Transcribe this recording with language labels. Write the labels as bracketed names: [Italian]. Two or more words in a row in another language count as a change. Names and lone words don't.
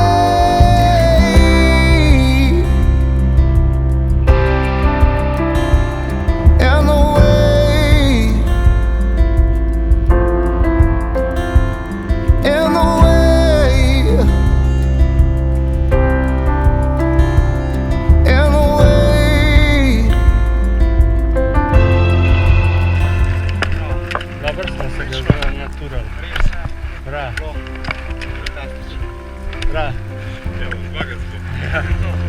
[English] In the way. In the way. In the way. [Slovenian] Dobro smo se ga zdaj naturali. Bra. Bra. Evo, zmaga se.